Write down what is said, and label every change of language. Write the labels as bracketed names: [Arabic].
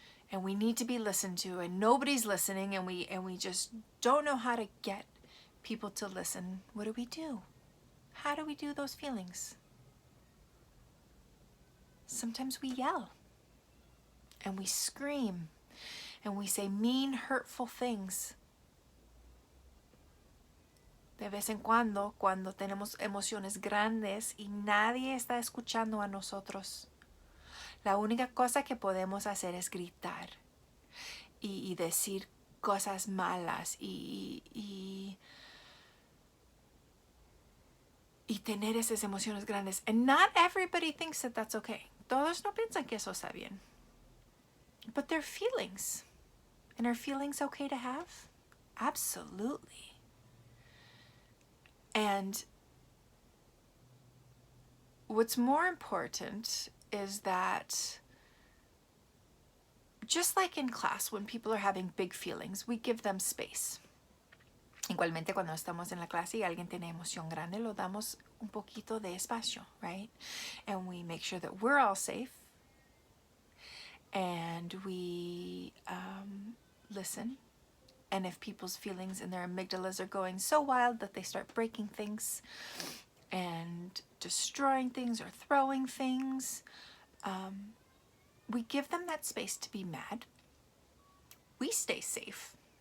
[English] And we need to be listened to, and nobody's listening, and we just don't know how to get people to listen. What do? How do we do those feelings? Sometimes we yell, and we scream, and we say mean, hurtful things. [Spanish] De vez en cuando tenemos emociones grandes y nadie está escuchando a nosotros, la única cosa que podemos hacer es gritar y decir cosas malas y tener esas emociones grandes. [English] And not everybody thinks that that's okay. [Spanish] Todos no piensan que eso está bien. [English] But they're feelings. And are feelings okay to have? Absolutely. And what's more important is that, just like in class, when people are having big feelings, we give them space. [Spanish] Igualmente, cuando estamos en la clase y alguien tiene emoción grande, lo damos un poquito de espacio, right? [English] And we make sure that we're all safe. And we listen. And if people's feelings and their amygdalas are going so wild that they start breaking things and destroying things or throwing things, we give them that space to be mad. We stay safe.